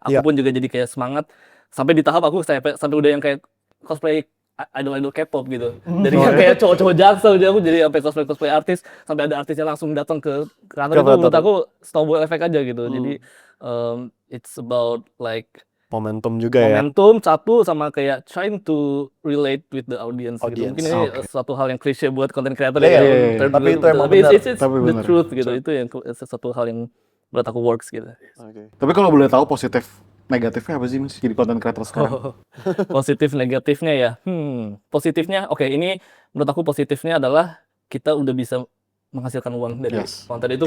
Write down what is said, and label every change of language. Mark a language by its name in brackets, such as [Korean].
[Indonesian] Aku pun juga jadi kayak semangat sampai di tahap aku sampai udah yang kayak cosplay idol K-pop gitu. Dari yang kayak cowok-cowok Jaksel, jadi aku jadi sampai cosplay artis, sampai ada artisnya langsung datang ke kantor. Itu menurut aku snowball effect aja gitu. [English] Jadi it's about like [Indonesian] momentum juga ya. [English] Momentum satu, sama kayak trying to relate with the audience. [Indonesian] Gitu. Mungkin ini suatu hal yang klise buat content creator tapi itu emang benar. [English] It's the truth gitu. [Indonesian] Itu yang satu hal yang buat aku works gitu. Tapi kalau boleh tahu positif negatifnya apa sih Mas jadi content creator sekarang? Positif negatifnya ya. Positifnya ini menurut aku positifnya adalah kita udah bisa menghasilkan uang dari konten itu.